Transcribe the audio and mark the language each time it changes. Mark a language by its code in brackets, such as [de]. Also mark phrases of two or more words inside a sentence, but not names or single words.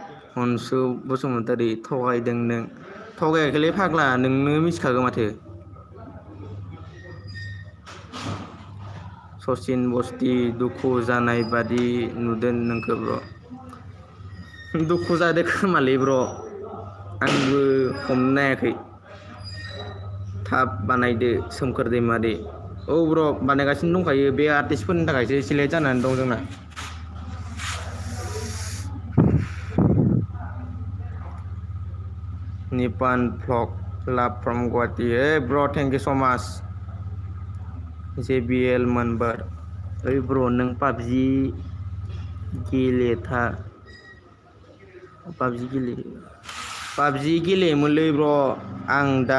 [brx] हनसु बसुमतारी थगायदों नों थगायाखैलै फाग्ला नोंनो मिथिखागौ माथो सचिन बस्ति दुखु जानाय बादि नुदों नोंखौ ब्र दुखु जादों खोमालै ब्र आंबो हमनो हायाखै थाब बानायदो सोमखोर दैमारि औ ब्र बानायगासिनो दंखायो बे आर्टिस्टफोरनि थाखायसो एसे लेट जानानै दं जोंना [en] Nipan vlog love from Guwahati hey bro thank you so much [brx] JBL मोनबार ओइ ब्र नों पाबजि गेलेयोमोनलै ब्र आं दा